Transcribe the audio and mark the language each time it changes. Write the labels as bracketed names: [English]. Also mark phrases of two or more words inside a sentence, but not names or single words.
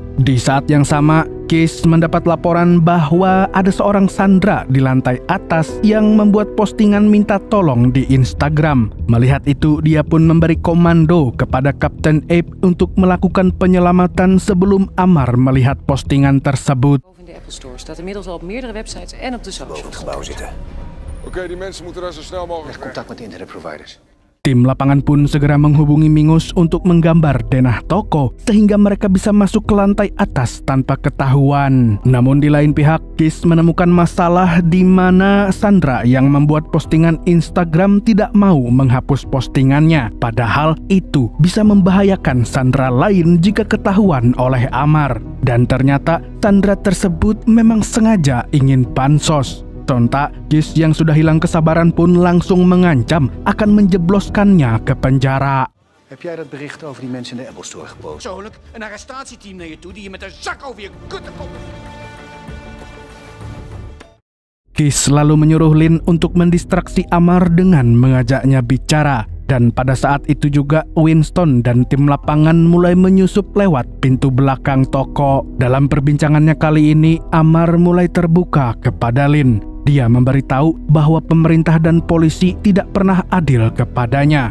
[Indonesian] Di saat yang sama, Kiss mendapat laporan bahwa ada seorang sandera di lantai atas yang membuat postingan minta tolong di Instagram. Melihat itu, dia pun memberi komando kepada Kapten Abe untuk melakukan penyelamatan sebelum Amar melihat postingan tersebut. [Dutch] In de Apple Store staat inmiddels al op meerdere websites en op de Boven het socials. gebouw zitten. Oké, die mensen moeten daar zo snel mogelijk Leg contact met de internetproviders. [Indonesian] Tim lapangan pun segera menghubungi Mingus untuk menggambar denah toko sehingga mereka bisa masuk ke lantai atas tanpa ketahuan. Namun di lain pihak, Kiss menemukan masalah di mana sandera yang membuat postingan Instagram tidak mau menghapus postingannya. Padahal itu bisa membahayakan sandera lain jika ketahuan oleh Amar. Dan ternyata sandera tersebut memang sengaja ingin pansos. Sontak, Kiss yang sudah hilang kesabaran pun langsung mengancam akan menjebloskannya ke penjara. [Dutch] Heb jij dat bericht over die mensen in de Apple Store gepost? Persoonlijk een arrestatieteam naar je toe die je met een zak over je kutten komt. [Indonesian] Kiss lalu menyuruh Lin untuk mendistraksi Amar dengan mengajaknya bicara. Dan pada saat itu juga Winston dan tim lapangan mulai menyusup lewat pintu belakang toko. Dalam perbincangannya kali ini, Amar mulai terbuka kepada Lin. Dia memberitahu bahwa pemerintah dan polisi tidak pernah adil kepadanya.